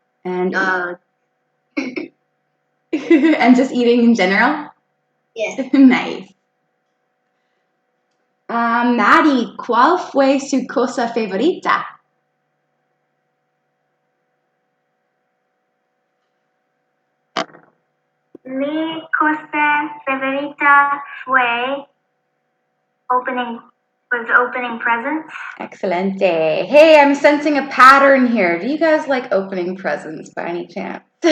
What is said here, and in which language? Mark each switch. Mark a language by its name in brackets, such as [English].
[English] And and just eating in general? Yeah. Nice. [Spanish] Maddie, ¿cuál fue su cosa favorita? Mi cosa favorita fue [English] opening presents. [Spanish] Excelente. [English] Hey, I'm sensing a pattern here. Do you guys like opening presents by any chance?